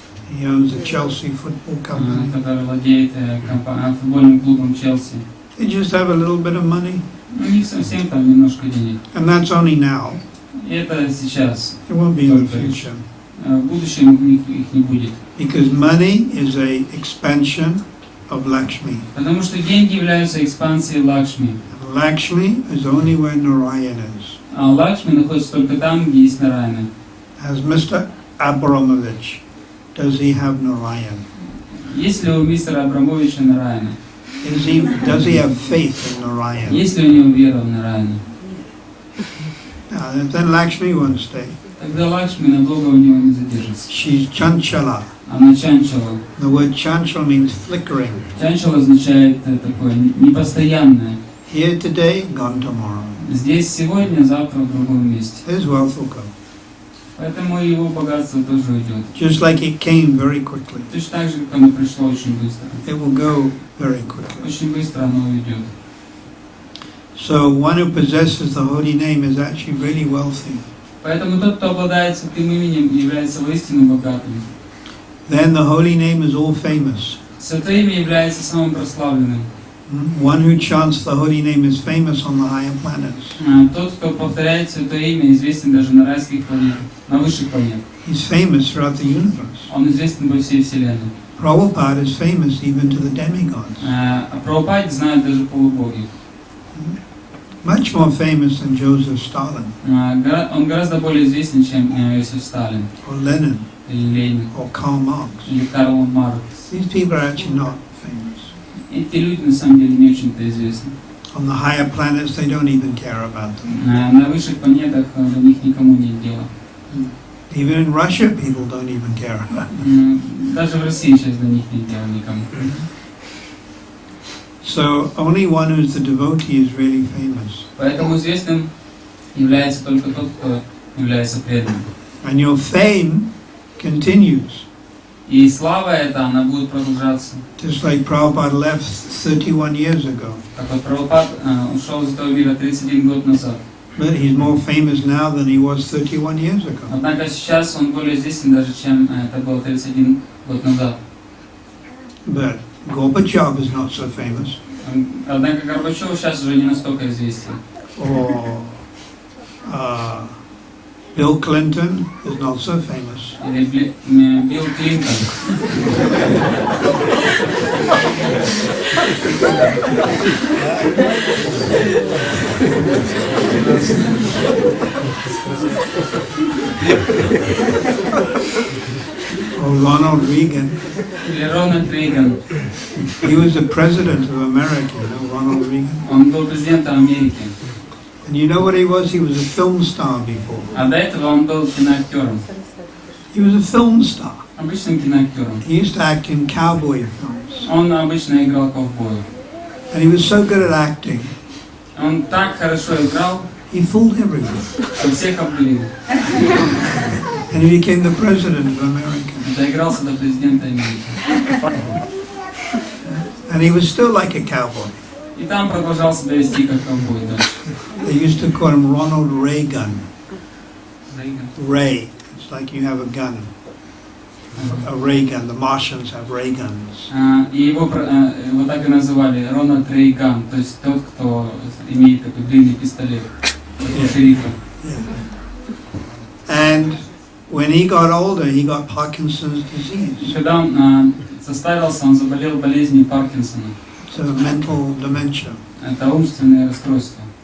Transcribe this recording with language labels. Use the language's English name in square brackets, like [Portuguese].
[English] He owns the Chelsea football company. [Russian] Который владеет футбольным клубом Челси. [English] They just have a little bit of money. [Russian] У них совсем там немножко денег. [English] And that's only now. [Russian] И это сейчас. [English] It won't be in the future. [Russian] В будущем их не будет. [English] Because money is a expansion of Lakshmi. [Russian] Потому что деньги являются экспансией Лакшми. [English] Lakshmi is only where Narayan is. [Russian] А Лакшми находится только там, где есть Нараяна. [English] As Mr. Abramovich, does he have Narayan? [Russian] Есть ли у мистера Абрамовича Нараяна? [English] Does he have faith in Narayan? [Russian] Есть ли у него вера в Нараяна? [English] Then Lakshmi won't stay. [Russian] Тогда Лакшми надолго у него не задержится. [English] She's Chanchala. [Russian] Она чанчала. [English] The word Chanchal means flickering. [Russian] Чанчал означает такое непостоянное. [English] Here today, gone tomorrow. [Russian] Здесь сегодня, завтра в другом месте. [English] His wealth will go. [Russian] Поэтому его богатство тоже уйдет. [English] Just like it came very quickly. [Russian] Точно так же, как оно пришло очень быстро. [English] It will go very quickly. [Russian] Очень быстро оно уйдет. [English] So one who possesses the holy name is actually really wealthy. [Russian] Поэтому тот, кто обладает святым именем, является воистину богатым. [English] Then the holy name is all famous. [Russian] Святое имя является самым прославленным. [English] One who chants the holy name is famous on the higher planets. [Russian] Тот, кто повторяет святое имя, известен даже на райских планетах, на высших планетах. [English] He's famous throughout the universe. [Russian] Он известен во всей вселенной. [English] Prabhupada is famous even to the demigods. [Russian] А Прабхупаде знают даже полубоги. [English] Much more famous than Joseph Stalin. [Russian] Он гораздо более известен, чем Иосиф Сталин, [English] Or Lenin. [Russian] или Ленин, [English] Or Karl Marx. [Russian] или Карл Маркс. [English] These people are actually not famous. [Russian] Эти люди на самом деле не очень-то известны. [English] On the higher planets, they don't even care about them. [Russian] На высших планетах до них никому нет дела. [English] Even in Russia, people don't even care about them. [Russian] Даже в России сейчас до них нет дела никому. [English] So only one who's the devotee is really famous. [Russian] Поэтому известным является только тот, кто является преданным. [English] And your fame continues. [Russian] И слава эта, она будет продолжаться. [English] Just like Prabhupada left 31 years ago. [Russian] Как вот Прабхупад ушел из этого мира 31 год назад. [English] But he's more famous now than he was 31 years ago. [Russian] Однако сейчас он более известен даже, чем это было 31 год назад. [English] But Gorbachev is not so famous. [Russian] Однако Горбачев сейчас уже не настолько известен. [English] Or Bill Clinton is not so famous. [Russian] Или Билл Клинтон. [English] Or Ronald Reagan. [Russian] Или Рональд Рейган. [English] He was the president of America, you know, Ronald Reagan. [Russian] Он был президентом Америки. [English] And you know what he was? He was a film star before. [Russian] А до этого он был киноактером. [English] He was a film star. [Russian] Обычным киноактером. [English] He used to act in cowboy films. [Russian] Он обычно играл ковбоя. [English] And he was so good at acting, [Russian] Он так хорошо играл, [English] he fooled everyone. [Russian] что всех обдурил. [English] And he became the president of America. [Russian] Доигрался до президента Америки. [English] And he was still like a cowboy. [Russian] И там продолжал себя вести как ковбой дальше. [English] They used to call him Ronald Reagan. [Russian] Рейган. [English] Ray. It's like you have a gun. A ray gun. The Martians have ray guns. [Russian] И его так и называли Рональд Рейган, то есть тот, кто имеет такой длинный пистолет, такой шерифа. [English] And when he got older, he got Parkinson's disease. [Russian] Когда он состарился, он заболел болезнью Паркинсона. [English] It's a mental dementia. [Russian] Это умственное расстройство.